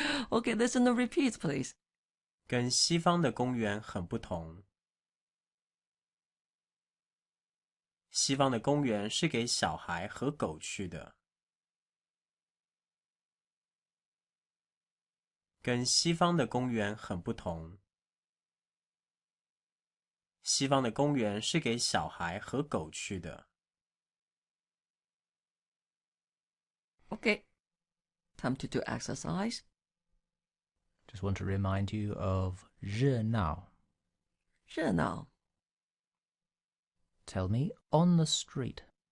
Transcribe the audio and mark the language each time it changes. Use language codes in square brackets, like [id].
[en] Okay, listen and repeat, please. [zh] 跟西方的公园很不同，西方的公园是给小孩和狗去的。跟西方的公园很不同，西方的公园是给小孩和狗去的。 [en] Okay, time to do exercise. Just want to remind you of 热闹. [zh] 热闹 [en] Tell me, on the street.